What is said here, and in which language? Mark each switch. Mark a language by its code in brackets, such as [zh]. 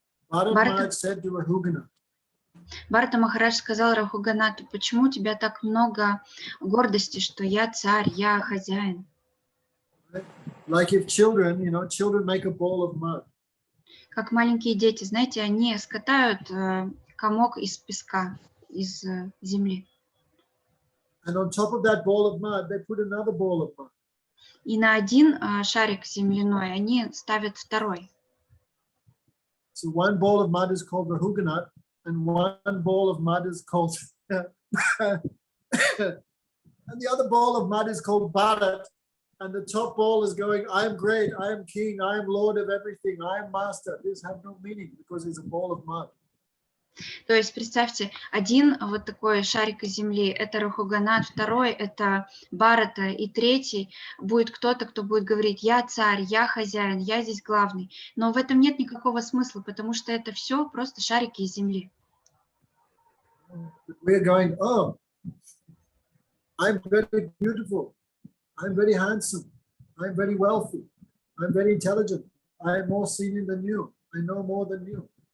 [en] Bharat Maharaj said to Rahuganath. [ru] Бхарата Махарадж сказал Рахуганату: почему у тебя так много гордости, что я царь, я хозяин? [en] Like if children, children make a ball of mud. [ru] Как маленькие дети, знаете, они скатают комок из песка, из земли. [en] And on top of that ball of mud, they put another ball of mud. [ru] И на один шарик земляной они ставят второй. [en] So one ball of mud is called Rahuganat, and one ball of mud is called, and the other ball of mud is called Bharat, and the top ball is going, I am great, I am king, I am lord of everything, I am master. These have no meaning because it's a ball of mud. [ru] То есть представьте, один вот такой шарик из земли — это Рахуганат, второй — это Бхарата, и третий будет кто-то, кто будет говорить: я царь, я хозяин, я здесь главный. Но в этом нет никакого смысла, потому что это все просто шарики из земли. [en] We're going, oh, I'm very beautiful, I'm very handsome, I'm very wealthy, I'm very intelligent, I am more senior than you, I know more than you.